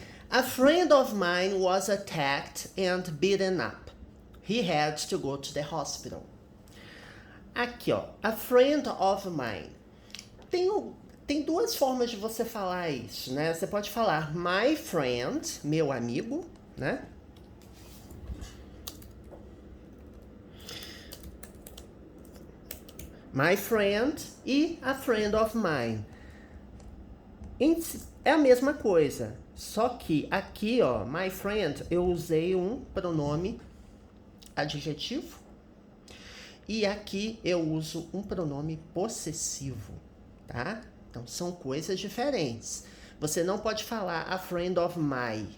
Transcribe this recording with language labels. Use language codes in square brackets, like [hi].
[en] A friend of mine was attacked and beaten up. He had to go to the hospital. [pt] Aqui, ó, [en] a friend of mine. [pt] Tem duas formas de você falar isso, né? Você pode falar my friend, meu amigo, né? [en] My friend e a friend of mine. [pt] É a mesma coisa, só que aqui, ó, my friend, eu usei um pronome adjetivo. E aqui eu uso um pronome possessivo, tá? Então, são coisas diferentes. Você não pode falar a friend of my.